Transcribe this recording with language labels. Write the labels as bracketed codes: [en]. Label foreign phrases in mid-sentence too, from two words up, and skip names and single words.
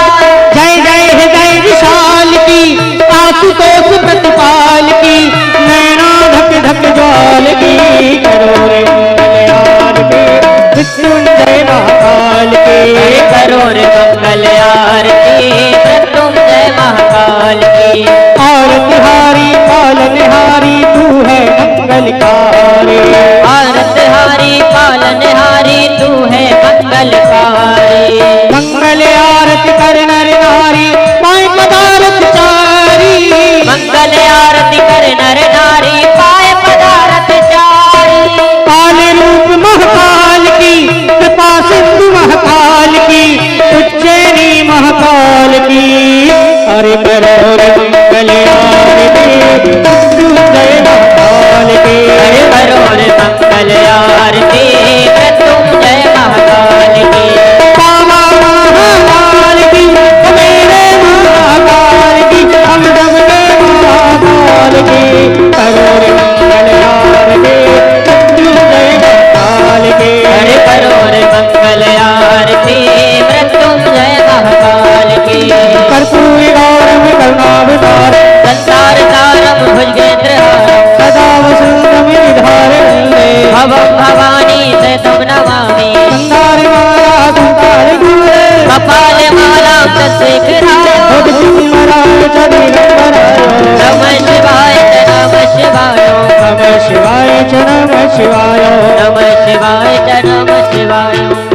[hi] जय जय जय विशाल की, आशुतोष प्रतिपाल की, नैना धक धक ज्वाल की, करो रे मंगल आरती मृत्युंजय महाकाल की, करो रे मंगल आरती मृत्युंजय महाकाल की। आरती हारी पालनहारी तू है मंगलकारी, आरती हारी पालनहारी तू है मंगलकारी। मंगल आरती कर नर नारी, पाए पदारथ चारी, मंगल आरती कर नर नारी, पाए पदारथ चारी। काल रूप महाकाल की, कृपा सिंधु महाकाल की, उज्जैनी महाकाल की, अरे करो रे मंगल आरती मृत्युंजय महाकाल की, अरे करो रे मंगल आरती मृत्युंजय महाकाल की। बाबा महाकाल की, मेरे महाकाल की, हम सबके महाकाल की, करो रे मंगल आरती मृत्युंजय महाकाल की, अरे करो रे मंगल आरती मृत्युंजय महाकाल की। [sa] कर्पूरी गौरम करुणावतार, संसार सारम भुजगेंद्रहारम, सदा वसंतम निधारणे, भवं भवानी सहितं नमामि। संधार माला संधार दूरे, कपाल माला तत्शेखराय, भक्तिमराय च दिगंबराय, नमः शिवाय च नमः शिवाय, नमः शिवाय च नमः शिवाय, नमः शिवाय च नमः शिवाय।